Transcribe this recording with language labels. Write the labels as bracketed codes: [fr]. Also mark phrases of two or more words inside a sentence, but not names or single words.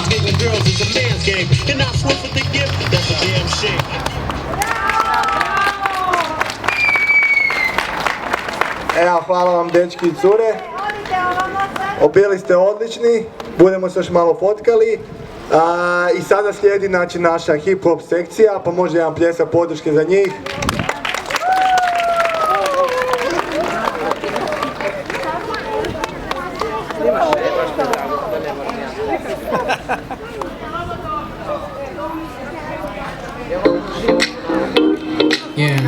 [en] the girls is a man's game. You're not swift with the gift, that's a damn shame. [hr] Evo, hvala vam dečki i cure. Bili ste odlični, budemo se još malo fotkali. I sada slijedi naša hip-hop sekcija, pa može jedan pljesak podrške za njih. [en] Yeah.